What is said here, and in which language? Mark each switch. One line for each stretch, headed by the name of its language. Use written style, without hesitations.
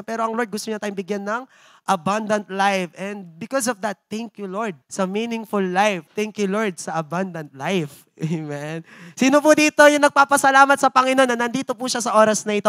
Filipino: Pero ang Lord gusto niya tayong bigyan ng abundant life.
English: And because of that, thank you, Lord, sa meaningful life. Thank you, Lord, sa abundant life. Amen.
Filipino: Sino po dito yung nagpapasalamat sa Panginoon na nandito po siya sa oras na ito?